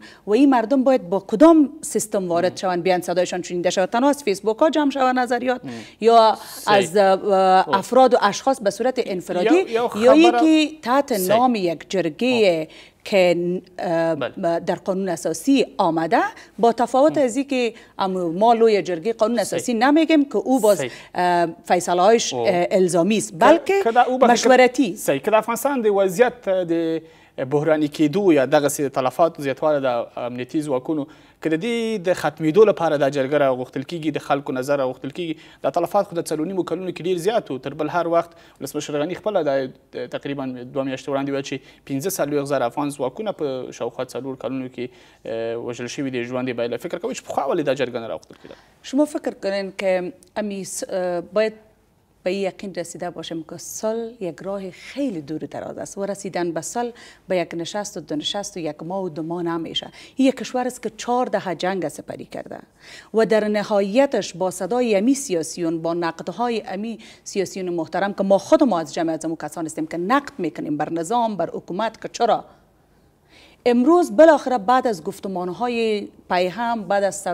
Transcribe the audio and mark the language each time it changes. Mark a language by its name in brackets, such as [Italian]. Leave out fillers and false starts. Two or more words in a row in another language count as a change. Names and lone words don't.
[Persian] و این مردم باید با کدام سیستم وارد شوند بیان صدایشان شنیده شود تنها از فیسبوک ها جمع شود نظریات یا از افراد و اشخاص به صورت انفرادی یا یکی تحت نام یک جرگه که در قانون اساسی آمده با تفاوت از اینکه ما لوی جرگه قانون اساسی نمیگیم که او باز فیصله هایش الزامی است بلکه مشورتی [Pashto] صحیح که د افغانستان د وضعیت د بحراني کېدو یا دغسې تلفاتو زیاتوالی د امنیتي ځواکونو که د دې د ختمېدو لپاره دا جرګه راغوښتل کېږي د خلکو نظر راغوښتل کېږي دا تلفات خو د 4.5 کلونو کې ډېر زیات و تر بل هر وخت ولسمشر غني خپله دا تقریبا 2 میاشتې وړاندې ویل چې 15,000 افغان ځواکونه په شاوخوا 4 کلونو کې وژل شوي دي ژوند یې بایله فکر کوئ چې پخوا ولې دا جرګه نه راغوښتل کېده [Persian] شما فکر کنین که باید به این یقین رسیده باشیم که صلح یک راه خیلی دور دراز است و رسیدن به صلح به یک نشست و دو نشست و یک ماه و 2 ماه نمیشه. این یک کشور است که 4 دهه جنگ سپری کرده و در نهایتش با صدای امی سیاسیون با نقدهای امی سیاسیون محترم که ما خود از جمع از کسان هستیم که نقد میکنیم بر نظام بر حکومت که چرا امروز بالاخره بعد از گفتمانهای پیهم بعد از سر